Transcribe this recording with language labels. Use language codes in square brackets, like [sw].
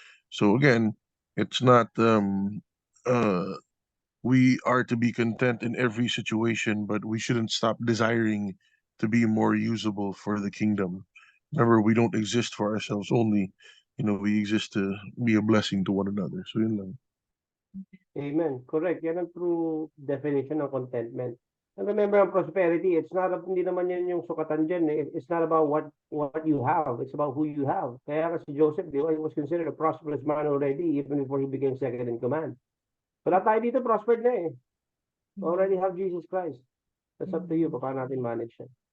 [en] So again, it's not uh we are to be content in every situation, but we shouldn't stop desiring to be more usable for the kingdom. Remember, we don't exist for ourselves only. You know, we exist to be a blessing to one another. [tl] So yun lang. [en] Amen. Correct. [tl] Yan ang [en] true definition [tl] ng contentment. And remember, ang prosperity, it's not, hindi naman yan yung sukatan dyan. [en] It's not about what you have. It's about who you have. [tl] Kaya nga [en] si Joseph, [tl] di ba, [en] he was considered a prosperous man already even before he became second in command. [tl] Wala tayo dito, prospered na eh. [en] Already have Jesus Christ. That's up to you, [tl] paano natin manage yan.